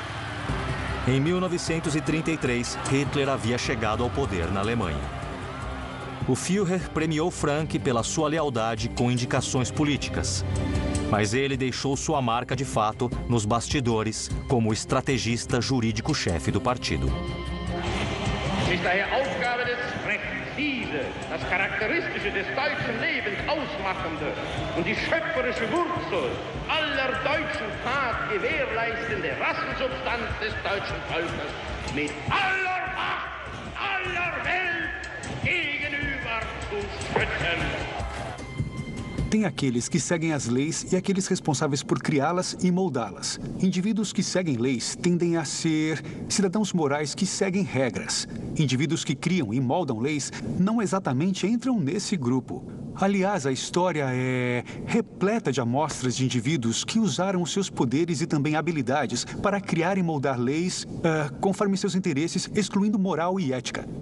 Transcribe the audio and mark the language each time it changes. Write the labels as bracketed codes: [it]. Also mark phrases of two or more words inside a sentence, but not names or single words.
[pt] Em 1933, Hitler havia chegado ao poder na Alemanha. O Führer premiou Frank pela sua lealdade com indicações políticas. Mas ele deixou sua marca de fato nos bastidores como estrategista jurídico-chefe do partido. [de] Ist daher Aufgabe des Rechts, diese, das Charakteristische des deutschen Lebens ausmachende und die schöpferische Wurzel aller deutschen Tat gewährleistende Rassensubstanz des deutschen Volkes mit aller Macht, aller Welt gegenüber zu schützen. [pt] Tem aqueles que seguem as leis e aqueles responsáveis por criá-las e moldá-las. Indivíduos que seguem leis tendem a ser cidadãos morais que seguem regras. Indivíduos que criam e moldam leis não exatamente entram nesse grupo. Aliás, a história é repleta de amostras de indivíduos que usaram os seus poderes e também habilidades para criar e moldar leis conforme seus interesses, excluindo moral e ética.